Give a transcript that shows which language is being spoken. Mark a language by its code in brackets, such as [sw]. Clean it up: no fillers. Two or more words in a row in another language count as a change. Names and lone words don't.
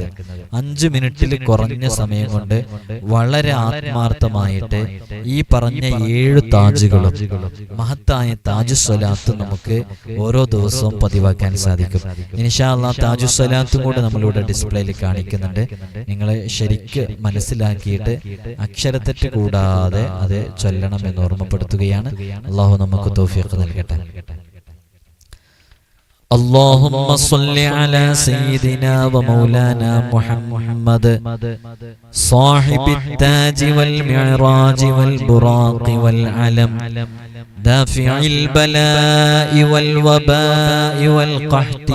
[ml] 5 മിനിറ്റിൽ കുറഞ്ഞ സമയം കൊണ്ട് വളരെ ആത്മാർത്ഥമായിട്ട് ഈ പറഞ്ഞ 7 താജുകളും മഹത്തായ താജു സ്വലാത്ത് നമുക്ക് ഓരോ ദിവസവും പതിവാക്കാൻ സാധിക്കും. [ar] إن شاء الله [ml] താജു സ്വലാത്തും കൂടെ നമ്മളിവിടെ ഡിസ്പ്ലേയിൽ കാണിക്കുന്നുണ്ട്. നിങ്ങൾ ശരിക്ക് മനസ്സിലാക്കിയിട്ട് അക്ഷരത്തെറ്റ് കൂടാതെ അത് ചൊല്ലണം എന്ന് ഓർമ്മപ്പെടുത്തുകയാണ്. അല്ലാഹു നമുക്ക് തൗഫീഖ് നൽകട്ടെ. [ar] اللهم صل على سيدنا ومولانا محمد صاحب التاج والمعراج والبراق والعلم دافع البلاء والوباء والقحط